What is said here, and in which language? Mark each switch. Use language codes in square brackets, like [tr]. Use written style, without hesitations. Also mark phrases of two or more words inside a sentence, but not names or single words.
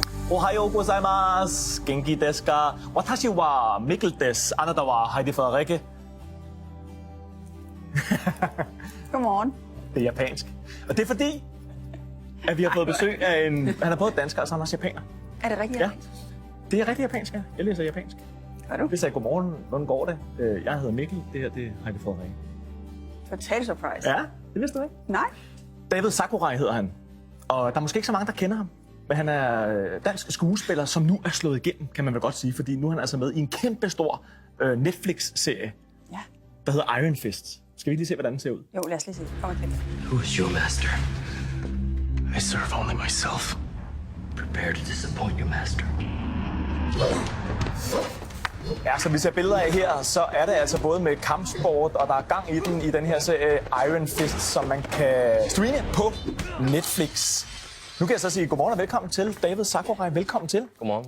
[ja] おはようございます。元気ですか？私はMikkelです. Anata wa Heidi Frederikke. [da] Godmorgen. Det er japansk. Og det er fordi, at vi har fået besøg af en... Han er både dansker, og så er han også japaner. Er det rigtigt? Ja. Det er rigtig japansk, ja. Jeg læser japansk. Gør du? Vi sagde godmorgen. Hvordan går det? Jeg hedder Mikkel. Det her, det er Heidi Frederikke. [en] Total surprise. [da] Ja, det vidste du ikke. Nej. David Sakurai hedder han. Og der er måske ikke så mange, der kender ham. Men han er dansk skuespiller, som nu er slået igennem, kan man vel godt sige. Fordi nu er han altså med i en kæmpe stor Netflix-serie, Ja. der hedder Iron Fist. Skal vi lige se, hvordan den ser ud? Jo, lad os lige se. Kom og kigge. [en] Who is your master? I serve only myself. Prepare to disappoint your master. [da] Ja, som vi ser billeder af her, så er det altså både med kampsport, og der er gang i den i den her serie Iron Fist, som man kan streame på Netflix. Nu kan jeg så sige godmorgen og velkommen til David Sakurai. Velkommen til. Godmorgen.